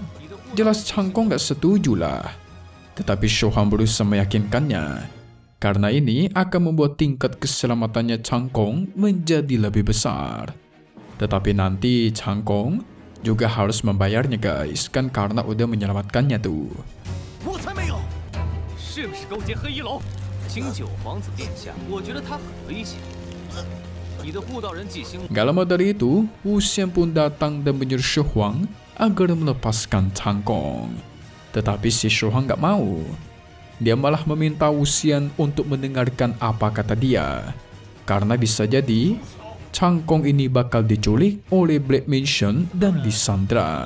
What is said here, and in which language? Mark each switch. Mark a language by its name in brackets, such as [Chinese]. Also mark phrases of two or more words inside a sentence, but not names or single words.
[Indonesian] Jelas Chang Kong nggak setuju lah. Tetapi Shu Huang berusaha meyakinkannya. Karena ini akan membuat tingkat keselamatannya Chang Kong menjadi lebih besar. Tetapi nanti Chang Kong juga harus membayarnya guys. Kan karena udah menyelamatkannya tuh. [Chinese] 我才没有，是不是勾结黑衣楼？清九皇子殿下，我觉得他很危险。你的护道人纪星。 [Indonesian] Gak lama dari itu, Wu Xian pun datang dan menyuruh Shu Huang agar melepaskan Chang Kong. Tetapi si Shu Huang gak mau. Dia malah meminta Wu Xian untuk mendengarkan apa kata dia. Karena bisa jadi, Chang Kong ini bakal diculik oleh Black Mansion dan disandra.